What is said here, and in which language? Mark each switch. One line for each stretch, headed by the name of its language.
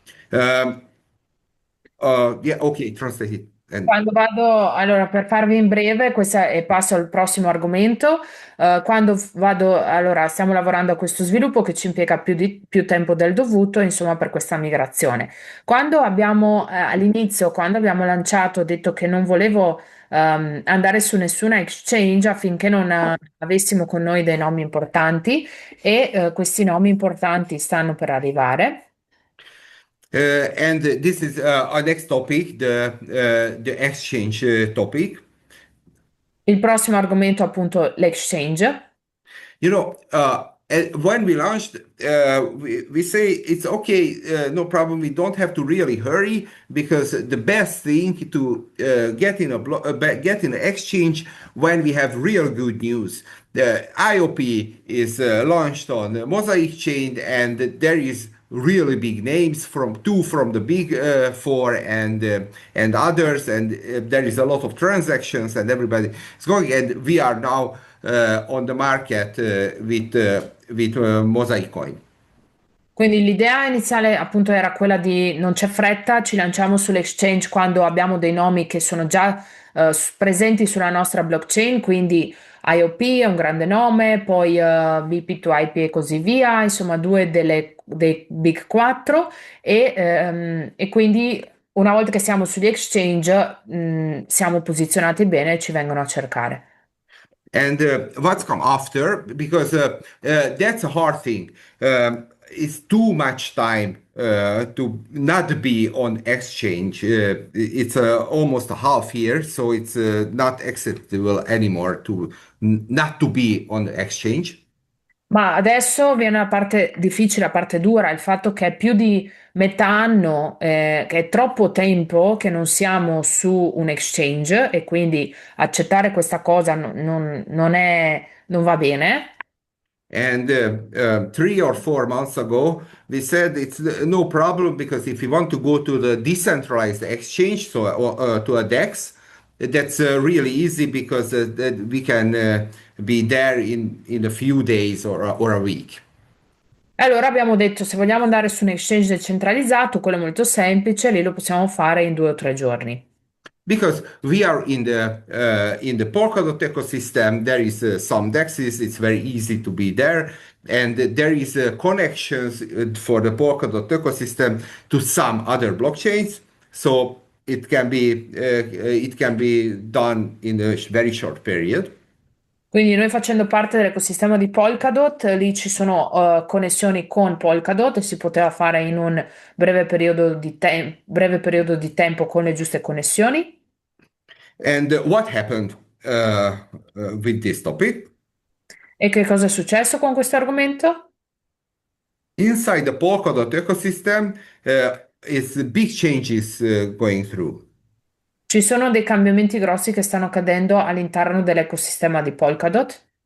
English: Um, yeah, okay, translate it. And
Italian: Quando vado, allora per farvi in breve, questa, e passo al prossimo argomento, vado, allora stiamo lavorando a questo sviluppo che ci impiega più tempo del dovuto, insomma, per questa migrazione. Quando abbiamo, all'inizio, quando abbiamo lanciato, ho detto che non volevo andare su nessuna exchange affinché non avessimo con noi dei nomi importanti e questi nomi importanti stanno per arrivare.
English: and this is our next topic, the exchange topic.
Italian: Il prossimo argomento, appunto, l'exchange.
English: You know, when we launched, we say it's okay, no problem. We don't have to really hurry, because the best thing to get in an exchange when we have real good news. The IOP is launched on the Mosaic chain, and there is really big names from the big four and others, and there is a lot of transactions, and everybody is going, and we are now on the market with Mosaic coin.
Italian: Quindi l'idea iniziale appunto era quella di non c'è fretta, ci lanciamo sull'exchange quando abbiamo dei nomi che sono già presenti sulla nostra blockchain, quindi IOP è un grande nome, poi VP2IP e così via, insomma dei Big 4 e quindi una volta che siamo sugli exchange siamo posizionati bene e ci vengono a cercare.
English: And what's come after, because that's a hard thing. It's too much time to not be on exchange. It's almost a half year, so it's not acceptable anymore to not to be on exchange.
Italian: Ma adesso viene la parte difficile, la parte dura, il fatto che è più di metà anno, che è troppo tempo che non siamo su un exchange e quindi accettare questa cosa non va bene.
English: And 3 or 4 months ago, we said it's no problem, because if you want to go to the decentralized exchange, so to a DEX, that's really easy, because that we can be there in a few days or a week.
Italian: E allora abbiamo detto, se vogliamo andare su un exchange decentralizzato, quello è molto semplice, lì lo possiamo fare in 2 o 3 giorni.
English: Because we are in the Polkadot ecosystem, there is some DEXs. It's very easy to be there, and there is connections for the Polkadot ecosystem to some other blockchains. So it can be done in a very short period.
Italian: Quindi noi facendo parte dell'ecosistema di Polkadot, lì ci sono connessioni con Polkadot e si poteva fare in un breve periodo di tempo con le giuste connessioni.
English: And what happened with this topic?
Italian: E che cosa è successo con questo argomento?
English: Inside the Polkadot ecosystem, it's big changes going through.
Italian: Ci sono dei cambiamenti grossi che stanno accadendo all'interno dell'ecosistema di Polkadot.